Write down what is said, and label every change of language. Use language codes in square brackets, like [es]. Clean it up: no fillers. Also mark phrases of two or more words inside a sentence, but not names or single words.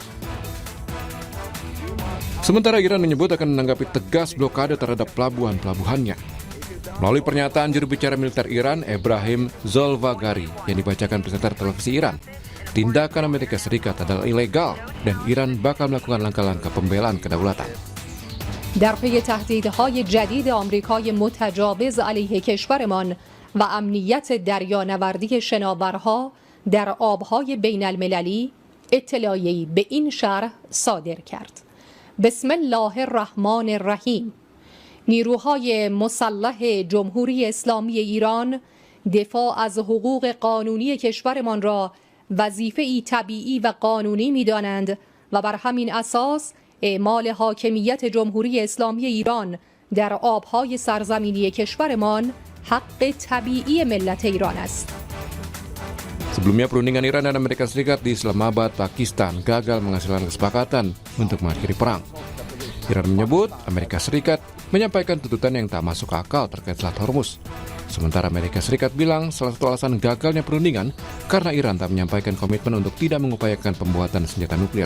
[id] Sementara Iran menyebut akan menanggapi tegas blokade terhadap pelabuhan-pelabuhannya. Melalui pernyataan juru bicara militer Iran, Ebrahim Zolfagari, yang dibacakan presenter televisi Iran, tindakan Amerika Serikat adalah ilegal dan Iran bakal melakukan langkah-langkah pembelaan kedaulatan. [fa] در پی تهدیدهای جدید آمریکای متجاوز علیه کشورمان و امنیت دریانوردی شناورها در آبهای بین المللی، اطلاعیه‌ای به این شرح صادر کرد. [ar] بسم الله الرحمن الرحیم. [fa] نیروهای مسلح جمهوری اسلامی ایران دفاع از حقوق قانونی کشورمان را وظیفه‌ای طبیعی و قانونی می‌دانند و بر همین اساس اعمال حاکمیت جمهوری اسلامی ایران در آبهای سرزمینی کشورمان حق طبیعی ملت ایران است. [id] Sebelumnya, perundingan Iran dan Amerika Serikat di Islamabad, Pakistan gagal menghasilkan kesepakatan untuk mengakhiri perang. Iran menyebut Amerika Serikat menyampaikan tuntutan yang tak masuk akal terkait Selat Hormuz. Sementara Amerika Serikat bilang salah satu alasan gagalnya perundingan karena Iran tak menyampaikan komitmen untuk tidak mengupayakan pembuatan senjata nuklir.